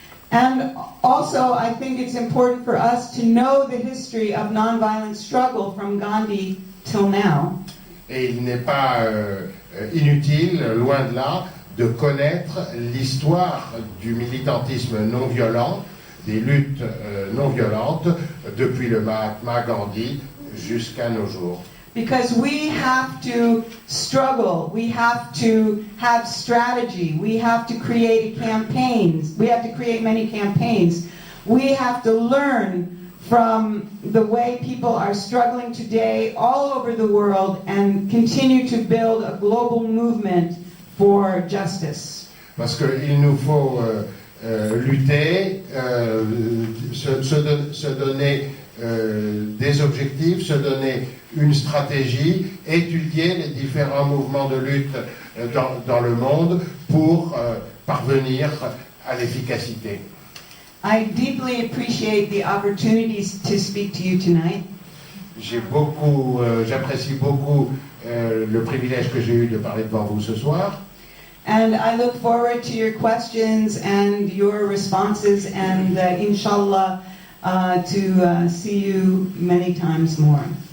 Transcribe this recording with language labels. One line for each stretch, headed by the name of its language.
English: And also, I think it's important for us to know the history of nonviolent struggle from Gandhi till now.
French: Et il n'est pas inutile, loin de là, de connaître l'histoire du militantisme non violent, des luttes non violentes, depuis le Mahatma Gandhi jusqu'à nos jours.
English: Because we have to struggle, we have to have strategy, we have to create campaigns, we have to create many campaigns. We have to learn from the way people are struggling today all over the world and continue to build a global movement for justice.
French: Parce qu'il nous faut lutter, se donner des objectifs, se donner une stratégie, étudier les différents mouvements de lutte dans le monde pour parvenir à l'efficacité.
English: I deeply appreciate the opportunities to speak to you tonight.
French: J'apprécie beaucoup le privilège que j'ai eu de parler devant vous ce soir.
English: And I look forward to your questions and your responses and inshallah to see you many times more.